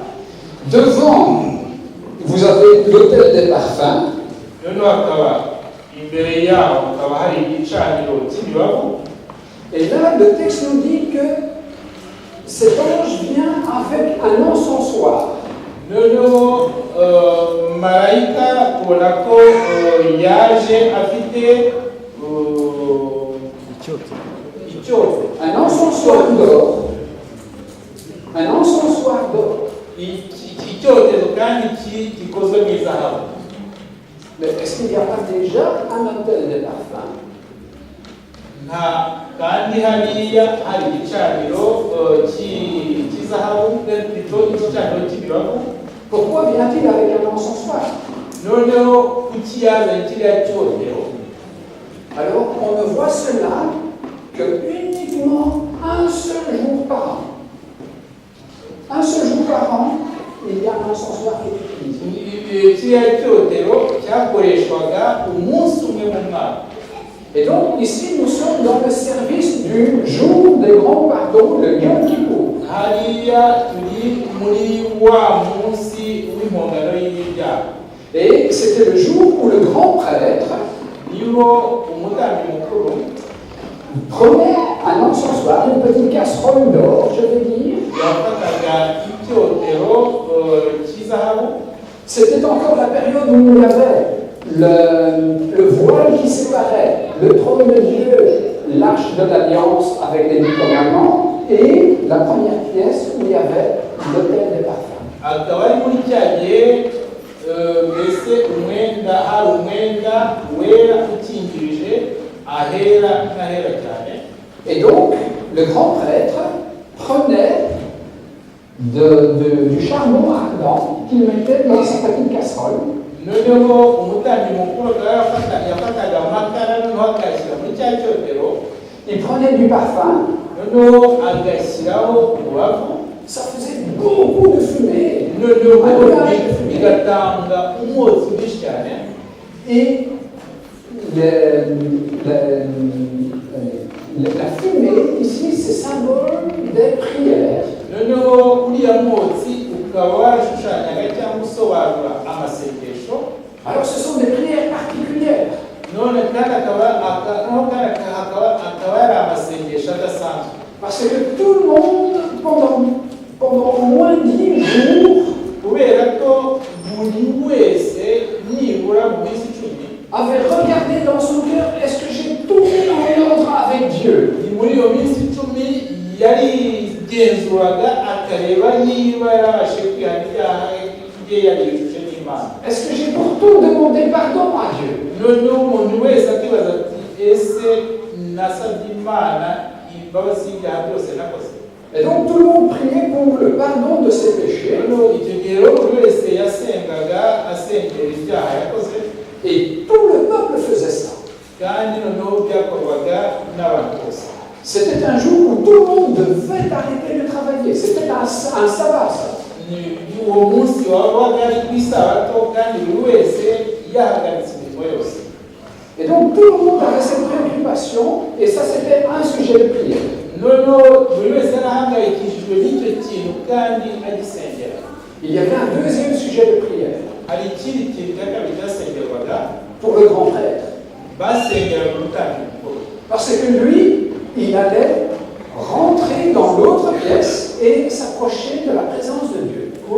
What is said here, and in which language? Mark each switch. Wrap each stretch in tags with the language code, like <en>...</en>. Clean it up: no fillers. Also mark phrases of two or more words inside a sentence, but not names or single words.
<fr>Devant, vous avez l'autel des parfums.</fr> <rw>Noneho hakaba imbere yaho hakaba hari igicaniro cy'imibavu.</rw> <fr>Et là, le texte nous dit que cet ange vient avec un encensoir.</fr> <rw>Noneho marayika tubona ko yaje afite icyoto,</rw> <fr>Un encensoir d'or. Un encensoir d'or.</fr> <rw>icyotezo kandi gikozwe mu izahabu.</rw> <fr>Mais est-ce qu'il n'y a pas déjà un autel des parfums?</fr> <rw>Kandi hariya hari igicaniro cy'izahabu igicaniro cy'imibavu.</rw> <fr>Pourquoi vient-il avec un encensoir?</fr> <rw>Noneho kuki yazanye kiriya cyotero?</rw> <fr>Alors, on ne voit cela que uniquement un seul jour par an. Un seul jour par an, il y a un encensoir qui est utilisé.</fr> <rw>Kiriya cyotero cyakoreshwaga umunsi umwe mu mwaka.</rw> <fr>Et donc, ici, nous sommes dans le service du jour des grands pardons, le Yom Kippour.</fr> <rw>Hariya turi muri wa munsi w'impongano y'ibyaha.</rw> <fr>Et c'était le jour où le grand prêtre</fr> <rw>niho umutambyi mukuru</rw> <fr>prenait un encensoir, une petite casserole d'or, je vais dire.</fr> <rw>yafataga icyotero cy'izahabu.</rw> <fr>C'était encore la période où il y avait le voile qui séparait le trône de Dieu, l'arche de l'alliance avec les 10 commandements, et la première pièce où il y avait l'autel des parfums.</fr> <rw>Akaba ari muri cya gihe mbese hari umwenda wera ukingirije ahera n'ahera cyane.</rw> <fr>Et donc, le grand prêtre prenait du charbon ardent qu'il mettait dans sa petite casserole.</fr> <rw>Noneho umutambyi mukuru yafataga amakara noneho akayashyira muri cya cyotero.</rw> <fr>Il prenait du parfum.</fr> <rw>Noneho agashyiraho umubavu.</rw> <fr>Ça faisait beaucoup de fumée.</fr> <rw>Noneho bigatanga umwotsi mwinshi cyane.</rw> <fr>Et la fumée, ici, c'est symbole des prières.</fr> <rw>Noneho uriya mwotsi ukaba warashushanyaga cyangwa usobanura amasengesho.</rw> <fr>Alors, ce sont des prières particulières.</fr> <rw>None kandi akaba yari amasengesho adasanzwe.</rw> <fr>Parce que tout le monde, pendant au moins 10 jours,</fr> <rw>kubera ko buri wese nibura mu minsi 10</rw> <fr>avait regardé dans son cœur, est-ce que j'ai tout mis en ordre avec Dieu?</fr> <rw>ni muri iyo minsi 10 yarigenzuraga akareba niba yarabashe kwihana ibyaha bye yarijuje n'Imana.</rw> <fr>Est-ce que j'ai pourtant demandé pardon à Dieu?</fr> <rw>Noneho umuntu wese akibaza ati ese nasabye Imana imbabazi y'ibyaha byose nakoze?</rw> <fr>Et donc tout le monde priait pour le pardon de ses péchés.</fr> <rw>icyo gihe rero buri wese yasengaga asengera ibyaha yakoze.</rw> <fr>Et tout le peuple faisait ça.</fr> <rw>kandi noneho byakorwaga n'abantu bose.</rw> <fr>C'était un jour où tout le monde devait arrêter de travailler. C'était un sabbat, ça.</fr> <rw>uwo munsi wabaga ari ku isabato kandi buri wese yahagaritse imirimo yose.</rw> <fr>Et donc tout le monde avait cette préoccupation, et ça c'était un sujet de prière. Il y avait un deuxième sujet de prière pour le grand prêtre. Parce que lui, il allait rentrer dans l'autre pièce et s'approcher de la présence de Dieu.</fr>